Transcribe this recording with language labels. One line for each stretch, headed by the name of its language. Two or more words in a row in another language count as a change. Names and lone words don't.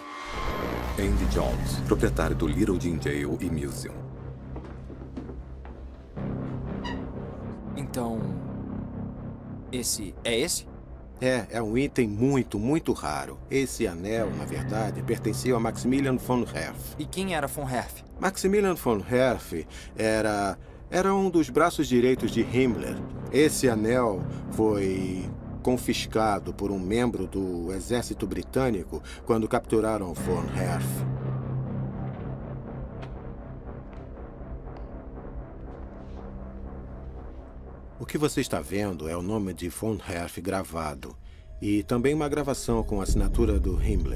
Portuguese: Andy Jones, proprietário do Little Jim Jail e Museum. Então... esse é esse? É um item muito raro. Esse anel, na verdade, pertencia a Maximilian von Herf. E quem era von Herf? Maximilian von Herf era um dos braços direitos de Himmler. Esse anel foi confiscado por um membro do exército britânico quando capturaram von Herf. O que você está vendo é o nome de von Herf gravado e também uma gravação com a assinatura do Himmler.